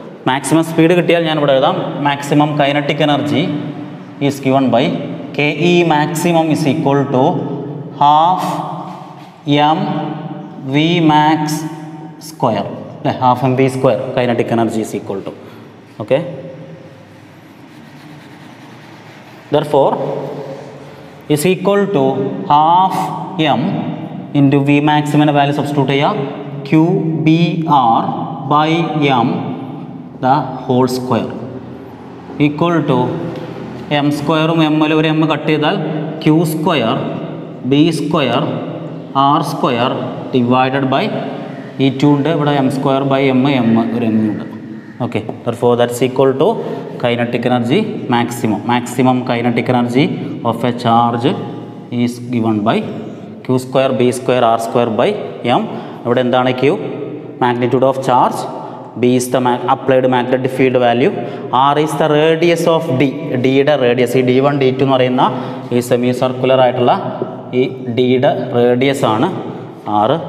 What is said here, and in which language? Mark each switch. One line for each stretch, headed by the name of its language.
Malayalam: Maximum speed കിട്ടിയാൽ ഞാൻ ഇവിടെ എഴുതാം.
English: Maximum kinetic energy is given by K E maximum is equal to half M V max square അല്ലേ? Half M V square kinetic energy is equal to. Okay, therefore is equal to half m into v maximum value substitute ചെയ്യുക q b r by m the whole square equal to m സ്ക്വയറും m ൽ
Malayalam: ഒരു m cut ചെയ്താൽ
English: q square b square r square divided by
Malayalam: ഈ 2 ഉണ്ട് ഇവിടെ
English: m square by m ഒരു m ഉണ്ട്. Okay, therefore that's equal to kinetic energy maximum kinetic energy of a charge is given by q square b square r square by m.
Malayalam: ഇവിടെ എന്താണ്
English: q? magnitude of charge. b is the applied magnetic field value. r is the radius of d.
Malayalam: d യുടെ radius, ഈ d1 d2 എന്ന് പറയുന്ന ഈ semi circular ആയിട്ടുള്ള ഈ d യുടെ റേഡിയസ് ആണ് r.